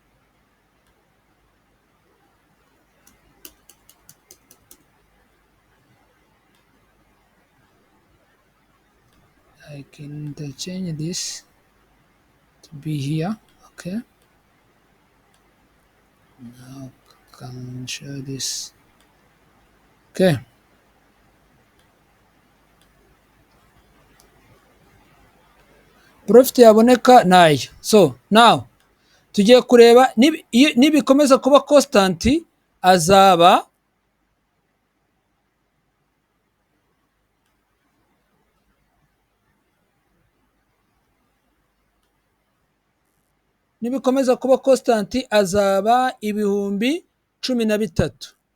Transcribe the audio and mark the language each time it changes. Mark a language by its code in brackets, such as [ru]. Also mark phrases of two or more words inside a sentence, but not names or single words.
[en] I can interchange this to be here. Okay. Now can show this. [rw] Okay. Profit yaboneka nayo. So now tugiye kureba nibikomeza kuba constant azaba nibikomeza kuba constant azaba ibihumbi 13.